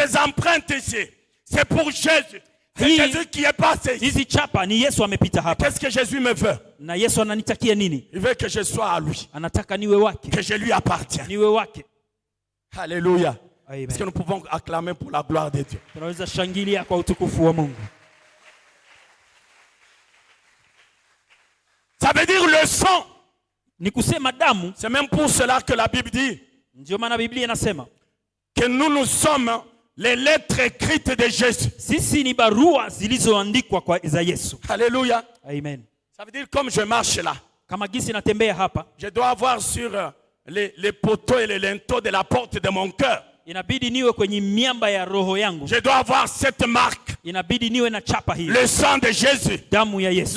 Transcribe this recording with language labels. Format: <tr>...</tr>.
<fr>ces empreintes ici, c'est pour Jésus. C'est</fr> <sw>Hii-</sw> <fr>Jésus qui est passé ici.</fr> <sw>hizi chapa ni Yesu amepita hapa.</sw> <fr>Qu'est-ce que Jésus me veut?</fr> <sw>Na Yesu ananitakia nini?</sw> <fr>Il veut que je sois à lui,</fr> <sw>Anataka niwe wake,</sw> <fr>que je lui appartienne.</fr> <sw>niwe wake. Alléluia. Amen.</sw> <fr>Est-ce que nous pouvons acclamer pour la gloire de Dieu?</fr> <sw>Tunaweza shangilia kwa utukufu wa Mungu.</sw> <fr>Ça veut dire le sang.</fr> <sw>Ni kusema damu.</sw> <fr>C'est même pour cela que la Bible dit</fr> <sw>Ndio maana Biblia inasema</sw> <fr>que nous sommes les lettres écrites de Jésus.</fr> <sw>sisi ni barua zilizoandikwa kwa za Yesu. Alléluia. Amen.</sw> <fr>Ça veut dire comme je marche là,</fr> <sw>Kama gisi natembea hapa,</sw> <fr>je dois avoir sur les poteaux et les linteaux de la porte de mon cœur.</fr> <sw>inabidi niwe kwenye miamba ya roho yangu.</sw> <fr>Je dois avoir cette marque</fr> <sw>inabidi niwe na chapa hii,</sw> <fr>Le sang de Jésus.</fr> <sw>damu ya Yesu,</sw>